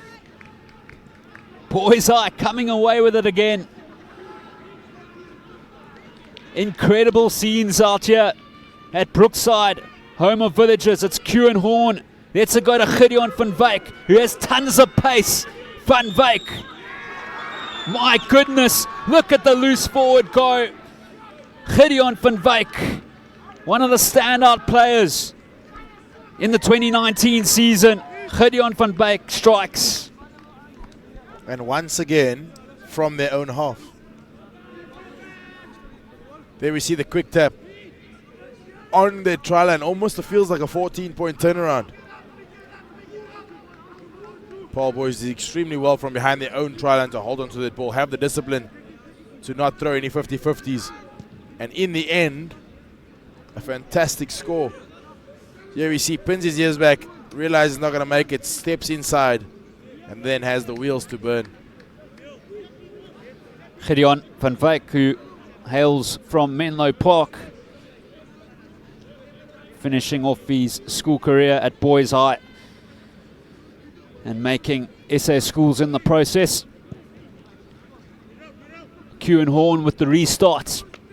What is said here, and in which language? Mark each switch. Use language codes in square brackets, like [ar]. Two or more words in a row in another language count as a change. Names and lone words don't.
[en] Boys' Eye coming away with it again. Incredible scenes out here at Brookside, home of villagers. It's Q Horn. Let's go to Gideon van Wyk, who has tons of pace. Van Wyk. My goodness, look at the loose forward go. Gideon van Wyk, one of the standout players in the 2019 season. Gideon van Wyk strikes. And once again, from their own half. There we see the quick tap on their try line. Almost feels like a 14-point turnaround. Paul Boys did extremely well from behind their own try line to hold on to that ball, have the discipline to not throw any 50-50s. And in the end, a fantastic score. Here we see pins his ears back, realizes not going to make it, steps inside, and then has the wheels to burn. Gideon van Wyk, who hails from Menlo Park, finishing off his school career at Boys' Eye and making SA schools in the process. Q Horn with the restart.